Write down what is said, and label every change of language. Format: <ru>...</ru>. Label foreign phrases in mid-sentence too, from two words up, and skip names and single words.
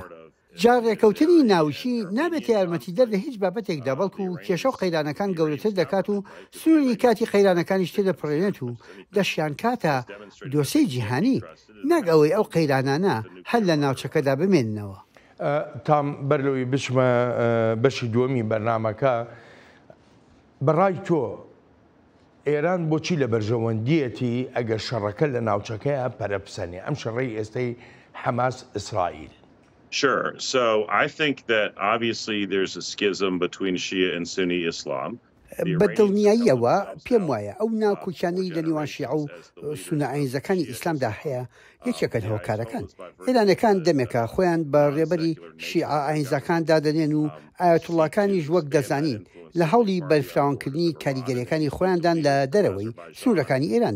<ckb>جا ڕێکەوتنی ناوچی نابێت یارمەتیدەر لە هیچ بابەتێکدا، بەڵکو و کێشە و قەیرانەکان گەورەتر دەکات و سووری کاتی قەیرانەکانیش تێدەپڕێنێت و دەشیان کاتە دۆسەی جیهانی، نەک ئەوەی ئەو قەیرانانە هەر لە ناوچەکەدا بمێننەوە. تام بەرلەوەی بچمە بەشی دووەمی بەرنامەکە، بەڕای تۆ ئێران بۆچی لە بەرژەوەندیەتی ئەگەر شەڕەکە لە ناوچەکەیە پەرەپسەنێ ئەم شەڕەی ئێستەی حەماس ئیسرائیل؟</ckb> <en>Sure. So I think that obviously there's a schism between Shia and Sunni Islam.</en> <ckb>بەدڵنیاییەوە پێم وایە ئەو ناوکوچانەی لە نێوان شیع و سونە ئاینزەکانی ئیسلامدا هەیە یەکێکە هۆکارەکان. ئێرانەکان دەمێکە خۆیان بە ڕێبەری شیع ئاینزەکان دادەنێن و ئایەتوڵاکانیش وەک دەزانین لە هەوڵی بەرفراوانکردنی کاریگەریەکانی خۆیاندان لە دەرەوەی سوورەکانی ئێراندا.</ckb>